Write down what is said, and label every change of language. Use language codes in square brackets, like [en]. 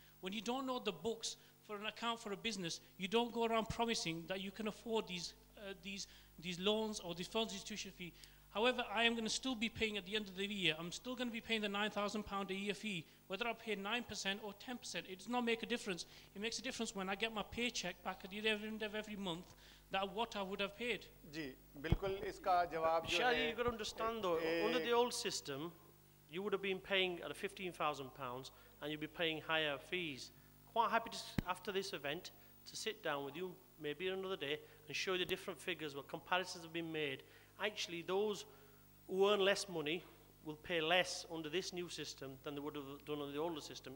[en] When you don't know the books for an account for a business, you don't go around promising that you can afford these loans or these funds institution fee. However, I am going to still be paying at the end of the year, I'm still going to be paying the £9,000 a year fee, whether I pay 9% or 10%. It does not make a difference. It makes a difference when I get my paycheck back at the end of every month, that what I would have paid. [hi] जी, बिल्कुल इसका जवाब जो है. [en] Shadi, you've got to understand though, under the old system, you would have been paying at £15,000 and you'd be paying higher fees. Quite happy to, after this event to sit down with you maybe another day and show you the different figures, what comparisons have been made. Actually, those who earn less money will pay less under this new system than they would have done under the older system.